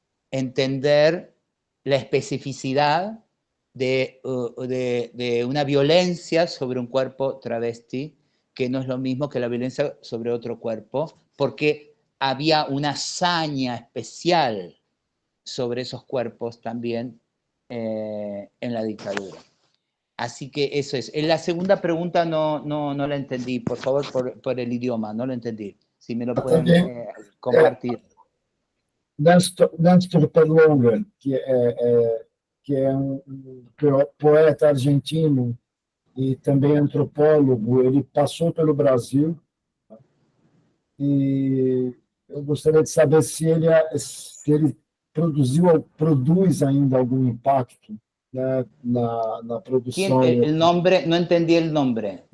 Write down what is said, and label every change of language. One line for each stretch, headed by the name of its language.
Spanish: entender la especificidad de una violencia sobre un cuerpo travesti, que no es lo mismo que la violencia sobre otro cuerpo, porque había una hazaña especial sobre esos cuerpos también en la dictadura. Así que eso es. En la segunda pregunta no la entendí, por favor, por el idioma, no lo entendí. Si me lo pueden compartir.
Portuguese: Nestor Perlonga, que é poeta argentino e também antropólogo, ele passou pelo Brasil, e eu gostaria de saber se ele produz ainda algum impacto, né, na produção.
Spanish: El nombre, no entendí el nombre.